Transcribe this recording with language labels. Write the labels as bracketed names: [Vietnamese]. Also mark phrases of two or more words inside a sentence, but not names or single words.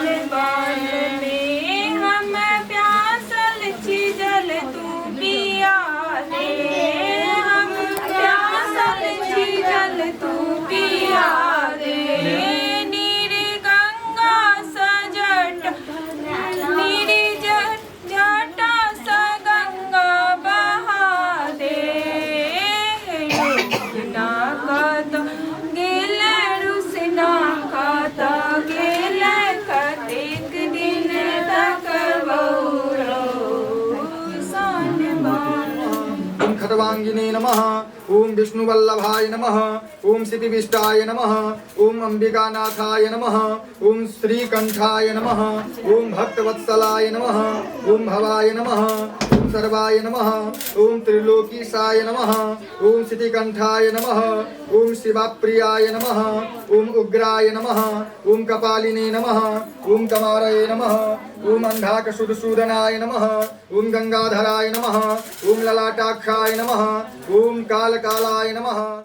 [Maithili] बान में हम प्यासल छिजल तू पिया दे हम प्यासल छिजल तू पिया दे नीर गंगा सजट नीर जटा स गंगा बहा दे रुसना कत गेल रुसना कत गेल कतेक दिन तक बहुरो सान बान [Sanskrit] ओम खटवांगिने नमः ओम विष्णुवल्लभाय नमः ओम सिद्धिविष्टाय नमः ओम अंबिकानाथाय नमः ओम श्रीकंठाय नमः ओम भक्तवत्सलाय नमः ओम भवाय नमः ओम सर्वाय नमः ओम त्रिलोकीशाय नमः ओम सिद्धिकंठाय नमः ओम शिवप्रियाय नमः ओम उग्राय नमः ओम कपालिने नमः ओम कमारये नमः ओम अंधाकशूदसूदनाय नमः ओम गंगाधराय नमः ओम ललाटाक्षाय नमः ओम कालकालाय नमः।